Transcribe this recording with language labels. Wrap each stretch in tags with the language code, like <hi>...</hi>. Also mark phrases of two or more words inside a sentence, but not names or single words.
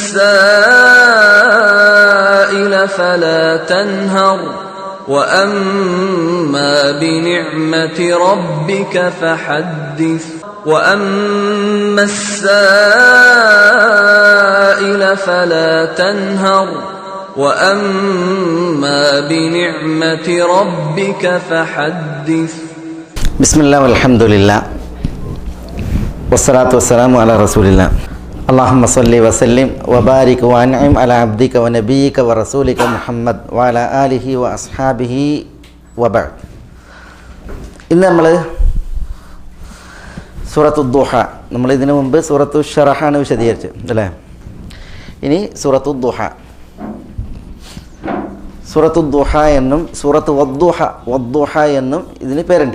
<ar>السائل فلا تنهر وأما بنعمة ربك فحدث وأما السائل فلا تنهر وأما بنعمة ربك فحدث بسم الله والحمد لله والصلاة والسلام على رسول الله اللهم صل وسلم وبارك وأنعم على عبدك ونبيك ورسولك محمد وعلى آله وأصحابه وبعد</ar> <ml>ഇന്ന് നമ്മൾ സൂറത്തു ദുഹ നമ്മൾ ഇതിനു മുമ്പ് സൂറത്തു ഷറഹാണ് വിശദീകരിച്ചത് അല്ലേ. ഇനി സൂറത്തു ദുഹ സൂറത്തു ദുഹ എന്നും സൂറത്ത് വദ്ദുഹ എന്നും ഇതിന് പേരുണ്ട്.</ml>